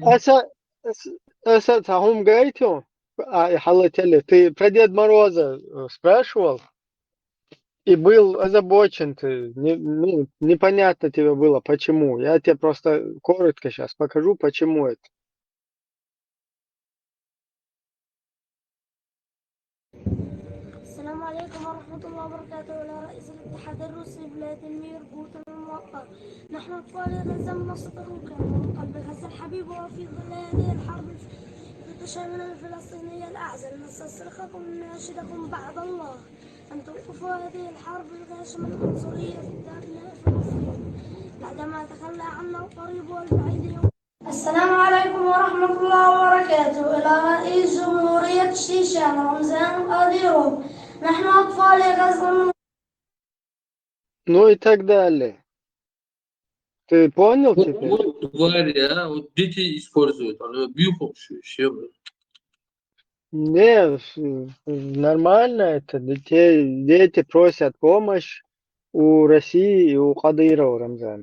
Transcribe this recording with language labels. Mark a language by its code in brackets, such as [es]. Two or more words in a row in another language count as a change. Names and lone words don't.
[ru] Асад, Хум Гайтю, Халатели, ты про Дед Мороза спрашивал? И был озабочен ты, непонятно тебе было, почему. Я тебе просто коротко сейчас покажу, почему это. [ar] السلام عليكم ورحمة الله وبركاته. إلى رئيس الاتحاد الروسي فلاديمير بوتين الموقر. نحن أطفال غزة من وسط أوكرانيا ومن قلب غزة الحبيب، وفي ظل هذه الحرب التشامل الفلسطينية الأعزل نستصرخكم نناشدكم بعد الله أن توقفوا هذه الحرب الغاشمة العنصرية ضد أبناء فلسطين بعدما تخلى عنا القريب والبعيد اليوم. السلام عليكم ورحمة الله وبركاته. إلى رئيس جمهورية الشيشان رمزان قاديروف. نحن أطفال غزة. [ru] Ну и так далее. Ты понял теперь? Вот твари, а? Вот дети используют. Бьюхом все. Не, нормально это. Дети просят помощь у России и у Кадырова Рамзана.